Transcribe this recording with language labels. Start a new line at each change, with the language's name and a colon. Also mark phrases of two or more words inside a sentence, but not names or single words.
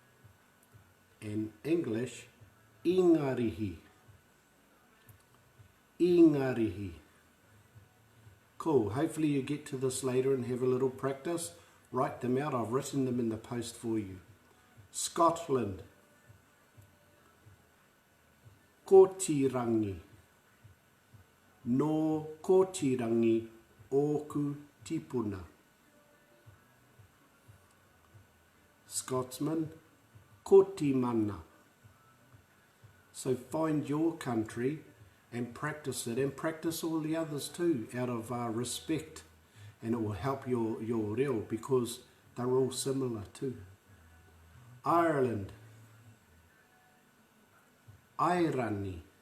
English: And English,
Māori: Ingarihi, Ingarihi.
English: Cool, hopefully you get to this later and have a little practice. Write them out, I've written them in the post for you. Scotland. Kotirangi.
Māori: No Kotirangi oku tipuna.
English: Scotsman. Kotimana. So find your country and practice it, and practice all the others too, out of respect, and it will help your reo, because they're all similar too. Ireland. Airani.